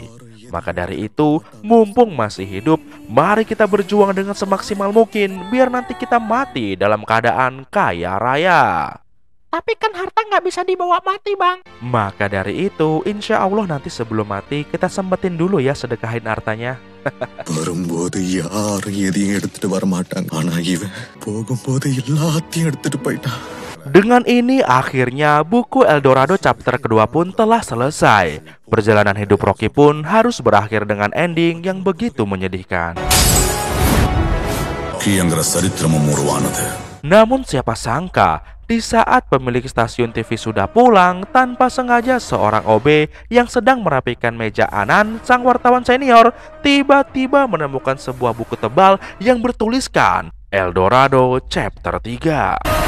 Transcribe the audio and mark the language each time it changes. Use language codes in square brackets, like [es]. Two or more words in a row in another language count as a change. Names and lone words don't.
[id] Maka dari itu, mumpung masih hidup, mari kita berjuang dengan semaksimal mungkin biar nanti kita mati dalam keadaan kaya raya. Tapi kan harta nggak bisa dibawa mati, Bang. Maka dari itu, [ar] إن شاء الله [id] nanti sebelum mati kita sempetin dulu ya sedekahin hartanya. [ta] வரும்போது யாரும் எதையும் எடுத்துட்டு வர மாட்டாங்க. ஆனா இவன் போகும்போது எல்லாத்தையும் எடுத்துட்டு போயிட்டான். [id] Dengan ini akhirnya buku Eldorado chapter kedua pun telah selesai. Perjalanan hidup Rocky pun harus berakhir dengan ending yang begitu menyedihkan. Namun siapa sangka, di saat pemilik stasiun TV sudah pulang, tanpa sengaja seorang OB yang sedang merapikan meja Anan, sang wartawan senior, tiba-tiba menemukan sebuah buku tebal yang bertuliskan Eldorado chapter 3.